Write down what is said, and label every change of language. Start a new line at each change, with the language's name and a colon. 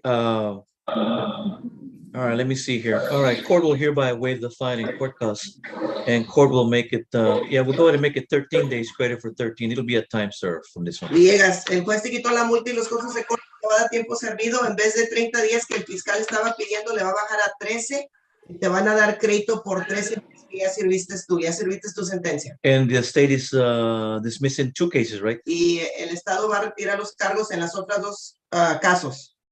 English: All right, let me see here. All right, court will hereby waive the fine and court costs. And court will make it, yeah, we'll go ahead and make it 13 days credit for 13. It'll be a time served from this one.
Spanish: Villegas, el juez te quitó la multa y los costos de corte, te va a dar tiempo servido. En vez de 30 días que el fiscal estaba pidiendo, le va a bajar a 13 y te van a dar crédito por 13 meses que ya serviste tu sentencia.
English: And the state is dismissing 2 cases, right?
Spanish: Y el Estado va a retirar los cargos en las otras dos casos.